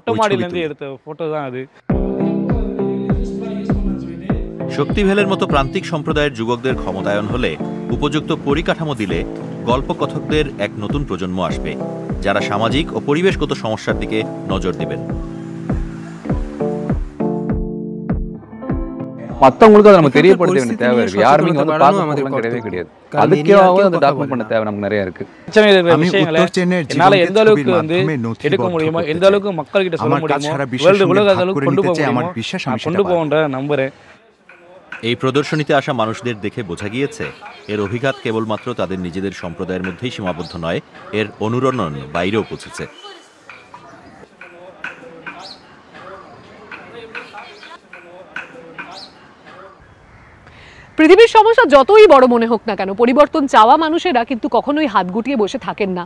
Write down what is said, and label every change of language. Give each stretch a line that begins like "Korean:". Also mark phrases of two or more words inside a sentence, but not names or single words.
Bangla: শক্তিবেলের মতো প্রান্তিক সম্প্রদায়ের যুবকদের ক্ষমতায়ন হলে, উপযুক্ত পরিকাঠামো দিলে গল্পকথকদের এক নতুন প্রজন্ম আসবে, যারা সামাজিক ও পরিবেশগত সমস্যার দিকে নজর দেবেন।
Tamil: மத்தவங்களுக்கு அதை நம்ம தெரியப்படுத்த வேண்டிய தேவை இருக்கு. யாருமே இங்க வந்து பார்க்க கிடையவே கிடையாது. அதுக்காக அந்த டாக்குமெண்ட் பண்ண தேவை நமக்கு நிறைய இருக்கு. என்னால எந்த அளவுக்கு வந்து எடுக்க முடியுமோ, எந்த அளவுக்கு மக்கள் கிட்ட சொல்ல முடியுமோ, வேர்ல்டு உலக அளவுக்கு கொண்டு போக முடியுமோ கொண்டு போகன்ற நம்புறேன்.
Bangla: এই প্রদর্শনীতে আসা মানুষদের দেখে বোঝা গিয়েছে এর অভিঘাত কেবলমাত্র তাদের নিজেদের সম্প্রদায়ের মধ্যেই সীমাবদ্ধ নয়, এর অনুরণন বাইরেও পৌঁছেছে। পৃথিবীর সমস্যা যতই বড় মনে হোক না কেন, পরিবর্তন চাওয়া মানুষেরা কিন্তু কখনোই হাত গুটিয়ে বসে থাকেন না।